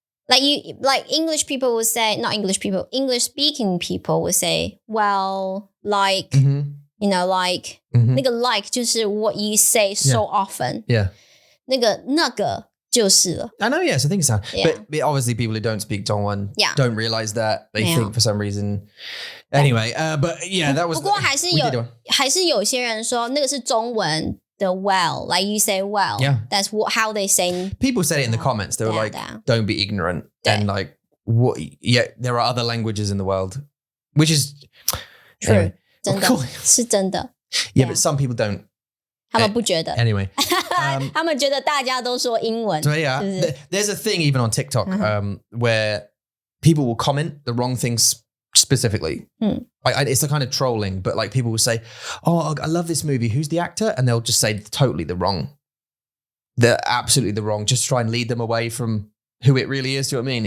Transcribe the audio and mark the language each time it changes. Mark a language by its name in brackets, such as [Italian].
[English] Like English people would say, not English people, English speaking people would say, well, like, like, [Chinese] 那个 [English] like [Chinese] 就是 [English] what you say so often. Yeah. [Chinese] 那个就是了。 [English] I know, yes, I think so. But obviously people who don't speak Dongwon don't realize that. They think for some reason. Anyway, but yeah, that was... [Chinese] 不过还是有些人说那个是中文的 [English] well, like you say well. Yeah. That's how they say. People said it in the comments. They were like, don't be ignorant. And like, what? Yeah, there are other languages in the world, which is true. Anyway, [Chinese] 真的 是真的。 [English] Yeah, but some people don't. [Chinese] 他们不觉得。 [English] Anyway. [Chinese] 他们觉得大家都说英文。 [English] So yeah, there's a thing even on TikTok where people will comment the wrong things specifically. It's a kind of trolling, but like people will say, oh, I love this movie. Who's the actor? And they'll just say totally they're absolutely the wrong, just try and lead them away from who it really is. Do you know what I mean?